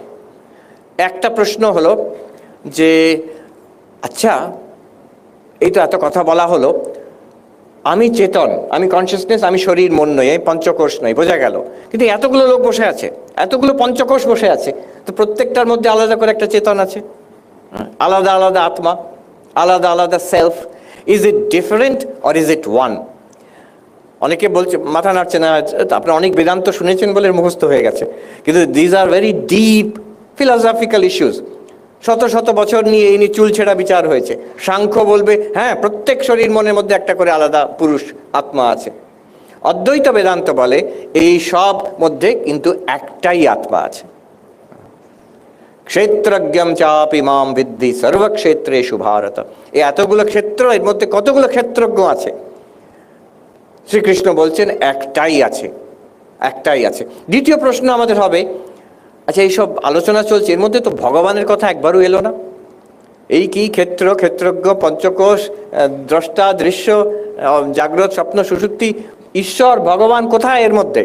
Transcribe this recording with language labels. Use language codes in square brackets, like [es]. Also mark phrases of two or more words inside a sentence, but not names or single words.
[bn] একটা প্রশ্ন হলো যে আচ্ছা, এই তো এত কথা বলা হলো, আমি চেতন, আমি কনসিয়াসনেস, আমি শরীর মন নই, এই পঞ্চকোষ নই, বোঝা গেল। কিন্তু এতগুলো লোক বসে আছে, এতগুলো পঞ্চকোষ বসে আছে, তো প্রত্যেকটার মধ্যে আলাদা করে একটা চেতন আছে, আলাদা আলাদা আত্মা, আলাদা আলাদা সেলফ। [en] Is it different or is it one? [bn] অনেকে বলছে, মাথা নাড়ছে না, আপনারা অনেক বেদান্ত শুনেছেন বলে মুখস্থ হয়ে গেছে, কিন্তু [en] these are very deep philosophical issues. [bn] শত শত বছর নিয়ে এই নিয়ে চুল ছেঁড়া বিচার হয়েছে। সাংখ্য বলবে হ্যাঁ, প্রত্যেক শরীর মনের মধ্যে একটা করে আলাদা পুরুষ আত্মা আছে। অদ্বৈত বেদান্ত বলে এই সব মধ্যে কিন্তু একটাই আত্মা আছে। [sa] ক্ষেত্রজ্ঞম চাপি মাম বিদ্ধি সর্বক্ষেত্রেষু ভারত। [bn] এই এতগুলো ক্ষেত্র, এর মধ্যে কতগুলো ক্ষেত্রজ্ঞ আছে? শ্রীকৃষ্ণ বলছেন একটাই আছে, একটাই আছে। দ্বিতীয় প্রশ্ন আমাদের হবে, আচ্ছা এইসব আলোচনা চলছে, এর মধ্যে তো ভগবানের কথা একবারও এলো না। এই কি ক্ষেত্র, ক্ষেত্রজ্ঞ, পঞ্চকোষ, দ্রষ্টা, দৃশ্য, জাগ্রত, স্বপ্ন, সুষুপ্তি, ঈশ্বর, ভগবান কোথায় এর মধ্যে?